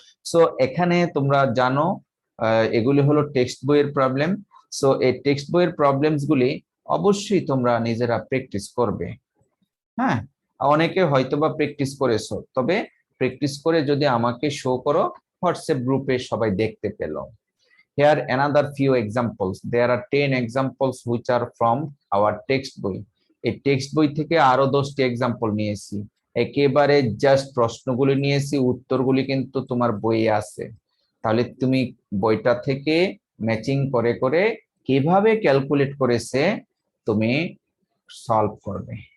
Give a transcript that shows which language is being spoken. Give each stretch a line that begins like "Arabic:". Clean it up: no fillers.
Bangla: So এখানে তোমরা জানো এগুলি হলো টেক্সট বইয়ের প্রবলেম। সো এই টেক্সট বইয়ের প্রবলেমস গুলি অবশ্যই তোমরা নিজেরা প্র্যাকটিস করবে। হ্যাঁ, অনেকে হয়তোবা প্র্যাকটিস করেছো, তবে প্র্যাকটিস করে যদি আমাকে শো করো হোয়াটসঅ্যাপ গ্রুপে সবাই দেখতে পেল।
English: Here another few examples. There are 10 examples which are from our text বই।
Bangla: এই টেক্সট বই থেকে আরো 10টি এক্সাম্পল নিয়েছি, একেবারে জাস্ট প্রশ্নগুলি নিয়েছি, উত্তরগুলি কিন্তু তোমার বইয়ে আছে। তাহলে তুমি বইটা থেকে ম্যাচিং করে করে কিভাবে ক্যালকুলেট করেছে তুমি সলভ করবে।